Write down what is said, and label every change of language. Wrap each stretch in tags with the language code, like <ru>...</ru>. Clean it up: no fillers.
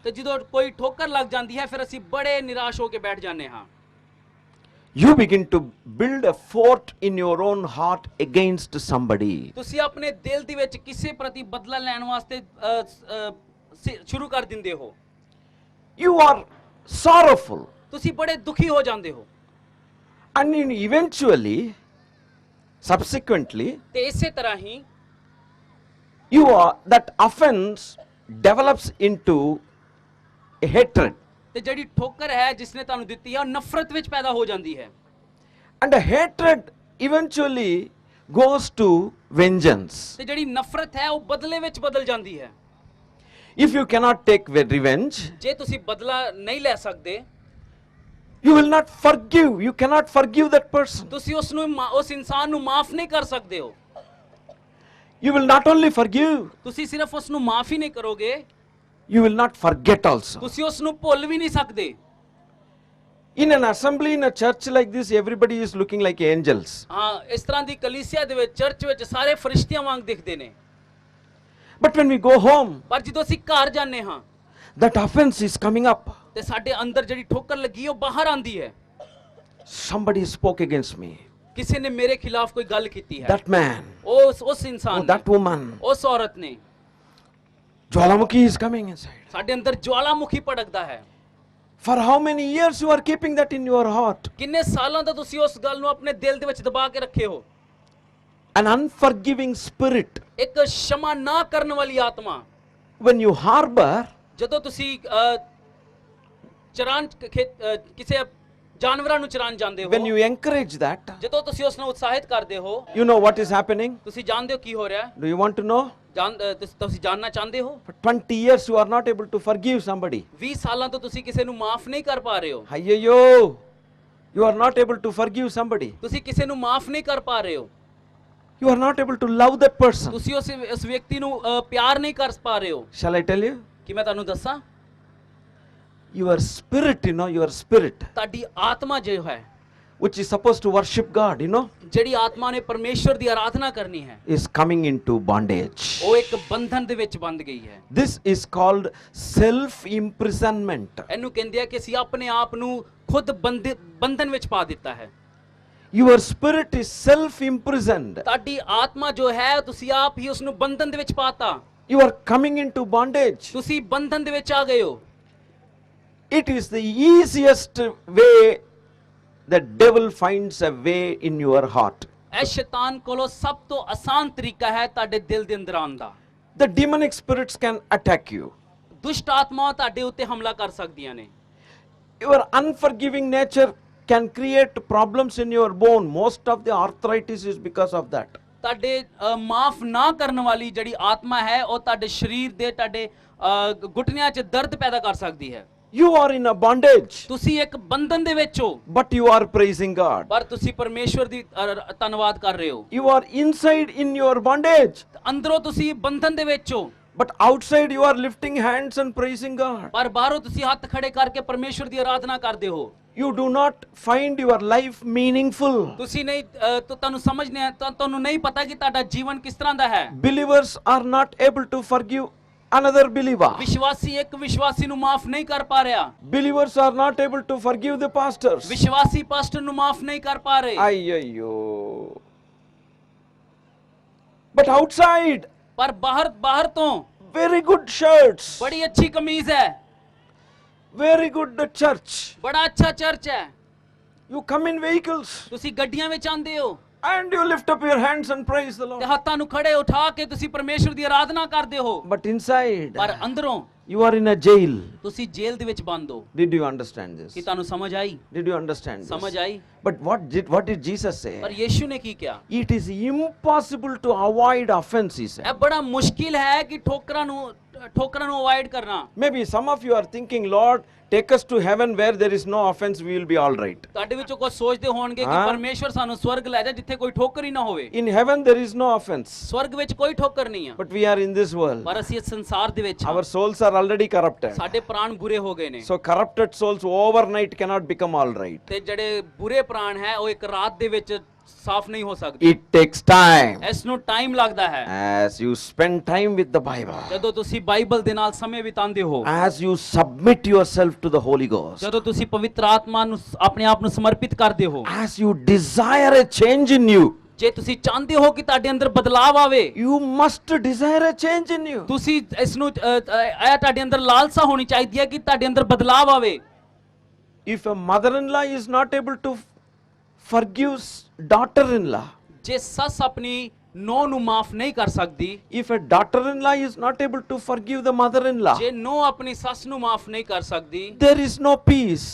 <pa>ਤੇ ਜਦੋਂ ਕੋਈ ਠੋਕਰ ਲੱਗ ਜਾਂਦੀ ਹੈ ਫਿਰ ਅਸੀਂ ਬੜੇ ਨਿਰਾਸ਼ ਹੋ ਕੇ ਬੈਠ ਜਾਂਦੇ ਹਾਂ।</pa> <en>You begin to build a fort in your own heart against somebody.</en> <pa>ਤੁਸੀਂ ਆਪਣੇ ਦਿਲ ਦੇ ਵਿੱਚ ਕਿਸੇ ਪ੍ਰਤੀ ਬਦਲਾ ਲੈਣ ਵਾਸਤੇ ਸ਼ੁਰੂ ਕਰ ਦਿੰਦੇ ਹੋ।</pa> <en>You are sorrowful.</en> <pa>ਤੁਸੀਂ ਬੜੇ ਦੁਖੀ ਹੋ ਜਾਂਦੇ ਹੋ।</pa> <en>And eventually, subsequently,</en> <pa>ਤੇ ਇਸੇ ਤਰ੍ਹਾਂ ਹੀ</pa> <en>that offense develops into a hatred.</en> <pa>ਤੇ ਜਿਹੜੀ ਠੋਕਰ ਹੈ ਜਿਸਨੇ ਤੁਹਾਨੂੰ ਦਿੱਤੀ ਹੈ ਉਹ ਨਫ਼ਰਤ ਵਿੱਚ ਪੈਦਾ ਹੋ ਜਾਂਦੀ ਹੈ।</pa> <en>And a hatred eventually goes to vengeance.</en> <pa>ਤੇ ਜਿਹੜੀ ਨਫ਼ਰਤ ਹੈ ਉਹ ਬਦਲੇ ਵਿੱਚ ਬਦਲ ਜਾਂਦੀ ਹੈ।</pa> <en>If you cannot take revenge,</en> <pa>ਜੇ ਤੁਸੀਂ ਬਦਲਾ ਨਹੀਂ ਲੈ ਸਕਦੇ,</pa> <en>you will not forgive. You cannot forgive that person.</en> <pa>ਤੁਸੀਂ ਉਸ ਇਨਸਾਨ ਨੂੰ ਮਾਫ ਨਹੀਂ ਕਰ ਸਕਦੇ ਹੋ।</pa> <en>You will not only forgive,</en> <pa>ਤੁਸੀਂ ਸਿਰਫ ਉਸ ਨੂੰ ਮਾਫ ਹੀ ਨਹੀਂ ਕਰੋਗੇ,</pa> <en>you will not forget also.</en> <pa>ਤੁਸੀਂ ਉਸ ਨੂੰ ਭੁੱਲ ਵੀ ਨਹੀਂ ਸਕਦੇ।</pa> <en>In an assembly, in a church like this, everybody is looking like angels.</en> <pa>ਹਾਂ, ਇਸ ਤਰ੍ਹਾਂ ਦੀ ਕਲੀਸਿਆ ਦੇ ਵਿੱਚ ਚਰਚ ਵਿੱਚ ਸਾਰੇ ਫਰਿਸ਼ਤਿਆਂ ਵਾਂਗ ਦਿਖਦੇ ਨੇ।</pa> <en>But when we go home,</en> <pa>ਪਰ ਜਦੋਂ ਅਸੀਂ ਘਰ ਜਾਂਦੇ ਹਾਂ</pa> <en>that offense is coming up.</en> <pa>ਤੇ ਸਾਡੇ ਅੰਦਰ ਜਿਹੜੀ ਠੋਕਰ ਲੱਗੀ ਉਹ ਬਾਹਰ ਆਂਦੀ ਹੈ।</pa> <en>Somebody spoke against me.</en> <pa>ਕਿਸੇ ਨੇ ਮੇਰੇ ਖਿਲਾਫ ਕੋਈ ਗੱਲ ਕੀਤੀ ਹੈ।</pa> <en>That man,</en> <pa>ਉਸ ਇਨਸਾਨ ਨੇ,</pa> <en>that woman,</en> <pa>ਉਸ ਔਰਤ ਨੇ।</pa> <en>Jwalamukhi is coming inside.</en> <pa>ਸਾਡੇ ਅੰਦਰ ਜਵਾਲਾਮੁਖੀ ਭੜਕਦਾ ਹੈ।</pa> <en>For how many years you are keeping that in your heart?</en> <pa>ਕਿੰਨੇ ਸਾਲਾਂ ਤੋਂ ਤੁਸੀਂ ਉਸ ਗੱਲ ਨੂੰ ਆਪਣੇ ਦਿਲ ਦੇ ਵਿੱਚ ਦਬਾ ਕੇ ਰੱਖੇ ਹੋ।</pa> <en>An unforgiving spirit.</en> <pa>ਇੱਕ ਸ਼ਮਾ ਨਾ ਕਰਨ ਵਾਲੀ ਆਤਮਾ।</pa> <en>When you harbor,</en> <pa>ਜਦੋਂ ਤੁਸੀਂ ਕਿਸੇ ਜਾਨਵਰਾਂ ਨੂੰ ਚਰਾਨ ਜਾਂਦੇ ਹੋ,</pa> <en>when you encourage that,</en> <pa>ਜਦੋਂ ਤੁਸੀਂ ਉਸ ਨੂੰ ਉਤਸ਼ਾਹਿਤ ਕਰਦੇ ਹੋ,</pa> <en>you know what is happening?</en> <pa>ਤੁਸੀਂ ਜਾਣਦੇ ਹੋ ਕੀ ਹੋ ਰਿਹਾ ਹੈ?</pa> <en>Do you want to know?</en> <pa>ਤੁਸੀਂ ਜਾਣਨਾ ਚਾਹੁੰਦੇ ਹੋ?</pa> <en>For 20 years you are not able to forgive somebody.</en> <pa>20 ਸਾਲਾਂ ਤੋਂ ਤੁਸੀਂ ਕਿਸੇ ਨੂੰ ਮਾਫ ਨਹੀਂ ਕਰ ਪਾ ਰਹੇ ਹੋ।</pa> <en>Ayyo, you are not able to forgive somebody.</en> <pa>ਤੁਸੀਂ ਕਿਸੇ ਨੂੰ ਮਾਫ ਨਹੀਂ ਕਰ ਪਾ ਰਹੇ ਹੋ।</pa> <en>You are not able to love that person.</en> <pa>ਤੁਸੀਂ ਉਸ ਵਿਅਕਤੀ ਨੂੰ ਪਿਆਰ ਨਹੀਂ ਕਰ ਪਾ ਰਹੇ ਹੋ।</pa> <en>Shall I tell you?</en> <pa>ਕਿ ਮੈਂ ਤੁਹਾਨੂੰ ਦੱਸਾਂ?</pa> <en>Your spirit, your spirit,</en> <pa>ਤੁਹਾਡੀ ਆਤਮਾ ਜੋ ਹੈ,</pa> <en>which is supposed to worship God,</en> <pa>ਜਿਹੜੀ ਆਤਮਾ ਨੇ ਪਰਮੇਸ਼ਵਰ ਦੀ ਆਰਾਧਨਾ ਕਰਨੀ ਹੈ,</pa> <en>is coming into bondage.</en> <pa>ਉਹ ਇੱਕ ਬੰਧਨ ਦੇ ਵਿੱਚ ਬੰਦ ਗਈ ਹੈ।</pa> <en>This is called self-imprisonment.</en> <pa>ਇਹਨੂੰ ਕਹਿੰਦੇ ਆ ਕਿ ਅਸੀਂ ਆਪਣੇ ਆਪ ਨੂੰ ਖੁਦ ਬੰਧਨ ਵਿੱਚ ਪਾ ਦਿੱਤਾ ਹੈ।</pa> <en>Your spirit is self-imprisoned.</en> <pa>ਤੁਹਾਡੀ ਆਤਮਾ ਜੋ ਹੈ ਤੁਸੀਂ ਆਪ ਹੀ ਉਸ ਨੂੰ ਬੰਧਨ ਦੇ ਵਿੱਚ ਪਾਤਾ।</pa> <en>You are coming into bondage.</en> <pa>ਤੁਸੀਂ ਬੰਧਨ ਦੇ ਵਿੱਚ ਆ ਗਏ ਹੋ।</pa> <en>It is the easiest way the devil finds a way in your heart.</en> <pa>ਇਹ ਸ਼ੈਤਾਨ ਕੋਲੋਂ ਸਭ ਤੋਂ ਆਸਾਨ ਤਰੀਕਾ ਹੈ ਤੁਹਾਡੇ ਦਿਲ ਦੇ ਅੰਦਰ ਆਉਣ ਦਾ।</pa> <en>The demonic spirits can attack you.</en> <pa>ਦੁਸ਼ਟ ਆਤਮਾਵਾਂ ਤੁਹਾਡੇ ਉੱਤੇ ਹਮਲਾ ਕਰ ਸਕਦੀਆਂ ਨੇ।</pa> <en>Your unforgiving nature can create problems in your bone. Most of the arthritis is because of that.</en> <pa>ਤੁਹਾਡੇ ਮਾਫ ਨਾ ਕਰਨ ਵਾਲੀ ਜਿਹੜੀ ਆਤਮਾ ਹੈ ਉਹ ਤੁਹਾਡੇ ਸਰੀਰ ਦੇ ਤੁਹਾਡੇ ਘੁਟਨਿਆਂ 'ਚ ਦਰਦ ਪੈਦਾ ਕਰ ਸਕਦੀ ਹੈ।</pa> <en>You are in a bondage,</en> <pa>ਤੁਸੀਂ ਇੱਕ ਬੰਧਨ ਦੇ ਵਿੱਚ ਹੋ</pa> <en>but you are praising God.</en> <pa>ਪਰ ਤੁਸੀਂ ਪਰਮੇਸ਼ਵਰ ਦੀ ਧੰਨਵਾਦ ਕਰ ਰਹੇ ਹੋ।</pa> <en>You are inside in your bondage,</en> <pa>ਅੰਦਰੋਂ ਤੁਸੀਂ ਬੰਧਨ ਦੇ ਵਿੱਚ ਹੋ</pa> <en>but outside you are lifting hands and praising God.</en> <pa>ਪਰ ਬਾਹਰੋਂ ਤੁਸੀਂ ਹੱਥ ਖੜੇ ਕਰਕੇ ਪਰਮੇਸ਼ਵਰ ਦੀ ਆਰਾਧਨਾ ਕਰਦੇ ਹੋ।</pa> <en>You do not find your life meaningful.</en> <pa>ਤੁਸੀਂ ਨਹੀਂ ਤੁਹਾਨੂੰ ਸਮਝ ਨਹੀਂ ਤੁਹਾਨੂੰ ਨਹੀਂ ਪਤਾ ਕਿ ਤੁਹਾਡਾ ਜੀਵਨ ਕਿਸ ਤਰ੍ਹਾਂ ਦਾ ਹੈ।</pa> <en>Believers are not able to forgive another believer.</en> <pa>ਵਿਸ਼ਵਾਸੀ ਇੱਕ ਵਿਸ਼ਵਾਸੀ ਨੂੰ ਮਾਫ ਨਹੀਂ ਕਰ ਪਾ ਰਿਹਾ।</pa> <en>Believers are not able to forgive the pastors.</en> <pa>ਵਿਸ਼ਵਾਸੀ pastor ਨੂੰ ਮਾਫ ਨਹੀਂ ਕਰ ਪਾ ਰਹੇ। Ayyo.</pa> <en>But outside,</en> <pa>ਪਰ ਬਾਹਰ ਤੋਂ</pa> <en>very good shirts,</en> <pa>ਬੜੀ ਅੱਛੀ ਕਮੀਜ਼ ਹੈ,</pa> <en>very good church.</en> <pa>ਬੜਾ ਅੱਛਾ ਚਰਚ ਹੈ,</pa> <en>You come in vehicles</en> <pa>ਤੁਸੀਂ ਗੱਡੀਆਂ ਵਿੱਚ ਆਉਂਦੇ ਹੋ</pa> <en>and you lift up your hands and praise the</en> <pa>ਤੇ</pa> <en>Lord.</en> <pa>ਹੱਥਾਂ ਨੂੰ ਖੜੇ ਉਠਾ ਕੇ ਤੁਸੀਂ ਪਰਮੇਸ਼ਵਰ ਦੀ ਆਰਾਧਨਾ ਕਰਦੇ ਹੋ।</pa> <en>But inside,</en> <pa>ਪਰ ਅੰਦਰੋਂ</pa> <en>you are in a jail.</en> <pa>ਤੁਸੀਂ ਜੇਲ੍ਹ ਦੇ ਵਿੱਚ ਬੰਦ ਹੋ।</pa> <en>Did you understand this?</en> <pa>ਕੀ ਤੁਹਾਨੂੰ ਸਮਝ ਆਈ?</pa> <en>Did you understand this?</en> <pa>ਸਮਝ ਆਈ?</pa> <en>But what did Jesus say?</en> <pa>ਪਰ ਯੀਸ਼ੂ ਨੇ ਕੀ ਕਿਹਾ?</pa> <en>It is impossible to avoid offense, he said.</en> <pa>ਇਹ ਬੜਾ ਮੁਸ਼ਕਿਲ ਹੈ ਕਿ ਠੋਕਰਾਂ ਨੂੰ ਅਵੋਇਡ ਕਰਨਾ।</pa> <en>Maybe some of you are thinking, Lord, take us to heaven where there is no offense, we will be all right.</en> <pa>ਤੁਹਾਡੇ ਵਿੱਚੋਂ ਕੁਝ ਸੋਚਦੇ ਹੋਣਗੇ ਕਿ ਹਾਂ। ਪਰਮੇਸ਼ਵਰ ਸਾਨੂੰ ਸਵਰਗ ਲੈ ਜਾ ਜਿੱਥੇ ਕੋਈ ਠੋਕਰ ਹੀ ਨਾ ਹੋਵੇ।</pa> <en>In heaven there is no offense.</en> <pa>ਸਵਰਗ ਵਿੱਚ ਕੋਈ ਠੋਕਰ ਨਹੀਂ ਆ।</pa> <en>But we are in this world.</en> <pa>ਪਰ ਅਸੀਂ ਇਸ ਸੰਸਾਰ ਦੇ ਵਿੱਚ ਹਾਂ।</pa> <en>Our souls are already corrupted.</en> <pa>ਸਾਡੇ ਪ੍ਰਾਣ ਬੁਰੇ ਹੋ ਗਏ ਨੇ।</pa> <en>So corrupted souls overnight cannot become all right.</en> <pa>ਤੇ ਜਿਹੜੇ ਬੁਰੇ ਪ੍ਰਾਣ ਹੈ ਉਹ ਇੱਕ ਰਾਤ ਦੇ ਵਿੱਚ ਸਾਫ਼ ਨਹੀਂ ਹੋ ਸਕਦੇ।</pa> <en>It takes time.</en> <pa>ਇਸ ਨੂੰ ਟਾਈਮ ਲੱਗਦਾ ਹੈ।</pa> <en>As you spend time with the Bible,</en> <pa>ਜਦੋਂ ਤੁਸੀਂ ਬਾਈਬਲ ਦੇ ਨਾਲ ਸਮੇਂ ਬਿਤਾਉਂਦੇ ਹੋ,</pa> <en>as you submit yourself to the Holy Ghost,</en> <pa>ਜਦੋਂ ਤੁਸੀਂ ਪਵਿੱਤਰ ਆਤਮਾ ਨੂੰ ਆਪਣੇ ਆਪ ਨੂੰ ਸਮਰਪਿਤ ਕਰਦੇ ਹੋ,</pa> <en>as you desire a change in you,</en> <pa>ਜੇ ਤੁਸੀਂ ਚਾਹੁੰਦੇ ਹੋ ਕਿ ਤੁਹਾਡੇ ਅੰਦਰ ਬਦਲਾਵ ਆਵੇ,</pa> <en>you must desire a change in you.</en> <pa>ਤੁਸੀਂ ਇਸ ਨੂੰ ਇਹ ਤੁਹਾਡੇ ਅੰਦਰ ਲਾਲਸਾ ਹੋਣੀ ਚਾਹੀਦੀ ਹੈ ਕਿ ਤੁਹਾਡੇ ਅੰਦਰ ਬਦਲਾਵ ਆਵੇ।</pa> <en>If a mother-in-law is not able to forgive daughter-in-law,</en> <pa>ਜੇ ਸੱਸ ਆਪਣੀ ਨੂੰਹ ਨੂੰ ਮਾਫ ਨਹੀਂ ਕਰ ਸਕਦੀ,</pa> <en>if a daughter-in-law is not able to forgive the mother-in-law,</en> <pa>ਜੇ ਨੂੰਹ ਆਪਣੀ ਸੱਸ ਨੂੰ ਮਾਫ ਨਹੀਂ ਕਰ ਸਕਦੀ</pa> <en>there is no peace.</en>